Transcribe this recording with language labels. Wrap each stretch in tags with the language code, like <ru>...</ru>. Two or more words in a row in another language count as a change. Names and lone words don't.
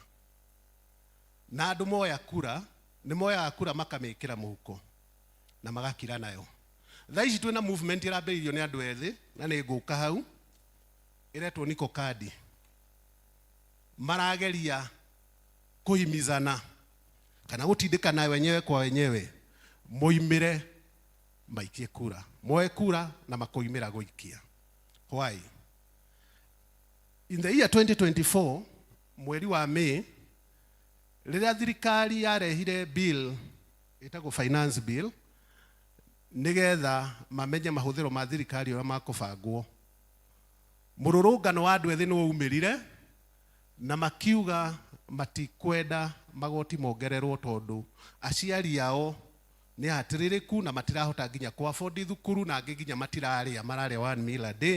<ki>Na andũ moya kura, nĩ moyaga kura makamĩkĩra mũhuko na magakira nayo. Thaa ici twĩna movement ĩrambĩrĩirio nĩ andũ ethĩ, na nĩ ngũka hau, ĩretwo Niko Kadi. Marageria kuhimizana kana gũtindĩkana wenyewe kwa wenyewe moimĩre maikie kura. Moe kura na makoimĩra gũikia.</ki> <en>Why? In the year 2024,</en> <ki>mweri wa May, rĩrĩa thirikari yarehire bill ĩtagwo</ki> <en>finance bill,</en> <ki>nĩgetha mamenye mahũthĩro ma thirikari ũrĩa makũbangwo, mũrũrũngano wa andũ ethĩ nĩ waumĩrire na makiuga matikwenda magoti mongererwo tondũ aciari ao nĩ hatĩrĩrĩku na matirahota nginya kũ-afford thukuru, na angĩ nginya matirarĩa, mararĩa</ki> <en>1 meal a day.</en>